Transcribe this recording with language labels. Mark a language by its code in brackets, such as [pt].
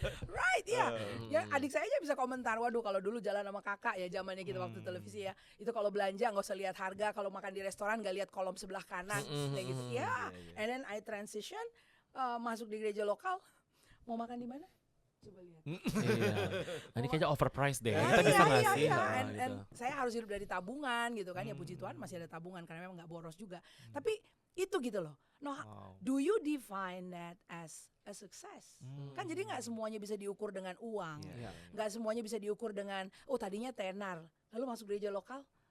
[id] Right, ya adik saya aja bisa komentar, waduh kalau dulu jalan sama kakak ya zamannya gitu waktu televisi ya, itu kalau belanja nggak usah lihat harga, kalau makan di restoran nggak lihat kolom sebelah kanan kayak gitu ya. [en] And then I transition [id] masuk di gereja lokal, mau makan di mana? Coba lihat. Ini kayaknya overpriced deh. Kita bisa nggak sih? And saya harus hidup dari tabungan gitu kan. Ya puji Tuhan masih ada tabungan karena memang nggak boros juga. Tapi itu gitu loh. [en] No, do you define that as a success? [id] Kan jadi nggak semuanya bisa diukur dengan uang. Nggak semuanya bisa diukur dengan tadinya tenar, lalu masuk gereja lokal.